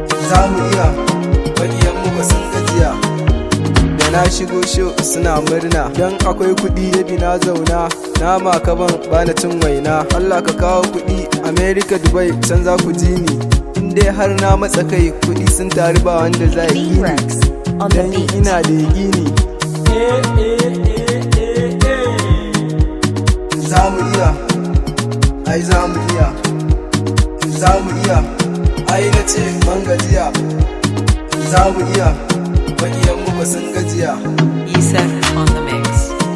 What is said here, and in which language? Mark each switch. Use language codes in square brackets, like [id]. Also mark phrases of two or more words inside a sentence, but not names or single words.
[ha] Za mu iya, maƙiyan mu ba sun gajiya. Da na shigo show suna murna, dan akwai kuɗi ya bi na zauna. Nama ka ban, ba na cin waina. Allah ka kawo kuɗi, America, Dubai, can za ku ji ni. In dai har na matsa kai, kuɗi sun taru ba wanda za yi Bean ni. [en] Rex on the Dan beat. [ha] ina da yaƙini. Za mu iya, ai za mu iya, za mu iya, ai na ce ban gajiya. Za mu iya, maƙiyan mu ba sun gajiya. [en] Yusuf on the mix.